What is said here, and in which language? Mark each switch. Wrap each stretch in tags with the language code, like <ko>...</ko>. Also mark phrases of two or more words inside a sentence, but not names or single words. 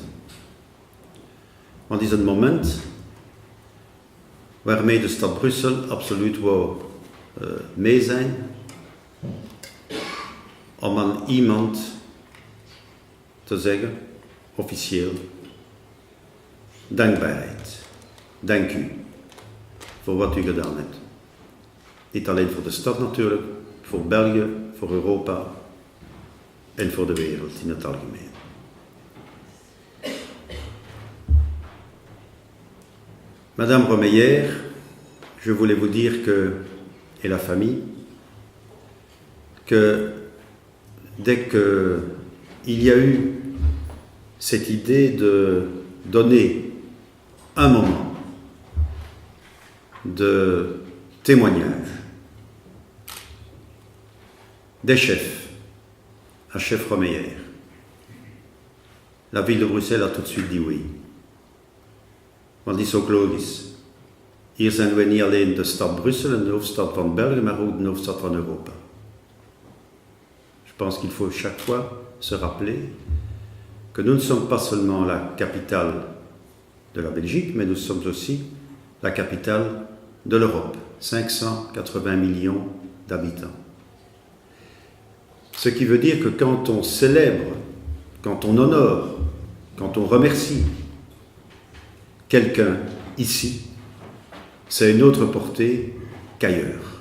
<nl>Want het is een moment waarmee de stad Brussel absoluut wou mee zijn, om aan iemand te zeggen, officieel, dankbaarheid. Dank u voor wat u gedaan hebt. Niet alleen voor de stad natuurlijk, voor België, voor Europa en voor de wereld in het algemeen.</nl> <fr>Madame Romeyer, je voulais vous dire que, et la famille, que dès qu'il y a eu cette idée de donner un moment de témoignage des chefs à chef Romeyer, la ville de Bruxelles a tout de suite dit oui.</fr> <nl>Want het is ook logisch. Hier zijn we niet alleen de stad Brussel en de hoofdstad van België, maar ook de hoofdstad van Europa.</nl> <fr>Je pense qu'il faut chaque fois se rappeler que nous ne sommes pas seulement la capitale de la Belgique, mais nous sommes aussi la capitale de l'Europe. 580 millions d'habitants. Ce qui veut dire que quand on célèbre, quand on honore, quand on remercie quelqu'un ici, c'est une autre portée qu'ailleurs.</fr>